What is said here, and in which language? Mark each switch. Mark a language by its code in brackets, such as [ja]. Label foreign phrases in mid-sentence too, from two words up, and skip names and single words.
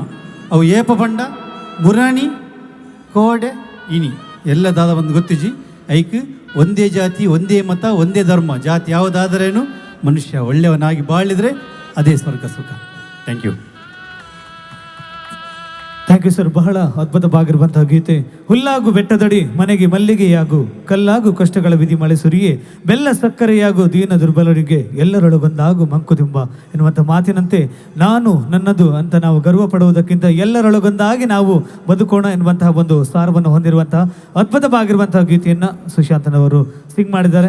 [tcy] ಅವು ಏಪ ಪಂಡ ಮುರಾಣಿ ಕೋಡೆ ಇನಿ ಎಲ್ಲ ದಾದ ಬಂದು ಗೊತ್ತಿಜಿ. [kn] ಐಕ್ ಒಂದೇ ಜಾತಿ ಒಂದೇ ಮತ ಒಂದೇ ಧರ್ಮ. ಜಾತಿ ಯಾವುದಾದರೇನು ಮನುಷ್ಯ ಒಳ್ಳೆಯವನಾಗಿ ಬಾಳಿದ್ರೆ ಅದೇ ಸ್ವರ್ಗ ಸುಖ. [en] thank you. thank you sir. [kn] ಬಹಳ ಅದ್ಭುತವಾಗಿರುವಂತಹ ಗೀತೆ. ಹುಲ್ಲಾಗು ಬೆಟ್ಟದಡಿ ಮನೆಗೆ ಮಲ್ಲಿಗೆಯಾಗು, ಕಲ್ಲಾಗು ಕಷ್ಟಗಳ ವಿಧಿ ಮಳೆ ಸುರಿಯೇ, ಬೆಲ್ಲ ಸಕ್ಕರೆಯಾಗು ದೀನ ದುರ್ಬಲರಿಗೆ, ಎಲ್ಲರೊಳಗೊಂದಾಗು ಮಂಕುದುಂಬ ಎನ್ನುವಂಥ ಮಾತಿನಂತೆ ನಾನು ನನ್ನದು ಅಂತ ನಾವು ಗರ್ವ ಪಡುವುದಕ್ಕಿಂತ ಎಲ್ಲರೊಳಗೊಂದಾಗಿ ನಾವು ಬದುಕೋಣ ಎನ್ನುವಂತಹ ಒಂದು ಸಾರವನ್ನು ಹೊಂದಿರುವಂತಹ ಅದ್ಭುತವಾಗಿರುವಂತಹ ಗೀತೆಯನ್ನು ಸುಶಾಂತನವರು ಸಿಂಗ್ ಮಾಡಿದ್ದಾರೆ.